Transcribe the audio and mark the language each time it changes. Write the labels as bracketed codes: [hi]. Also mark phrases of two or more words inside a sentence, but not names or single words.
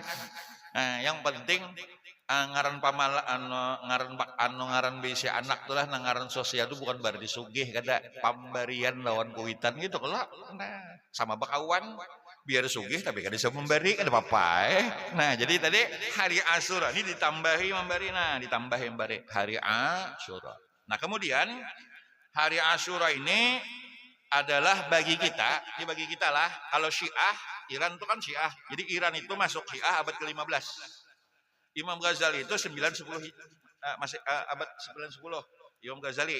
[bjn] Nah, yang penting ngaran pamala ngaran bisi anak tuh lah ngaran sosial itu bukan berarti sugih, kada pemberian lawan kuitan gitu kalau nah sama bakawan biar sugih tapi kada bisa memberi kada apa-apa Nah, jadi tadi hari Asyura ini ditambahi memberi, nah ditambahi memberi hari Asyura. [id] Nah, kemudian hari Asyura ini adalah bagi kita, ini bagi kita lah. Kalau Syiah, Iran itu kan Syiah. Jadi Iran itu masuk Syiah abad ke-15. Imam Ghazali itu 910 masih abad 910 Imam Ghazali.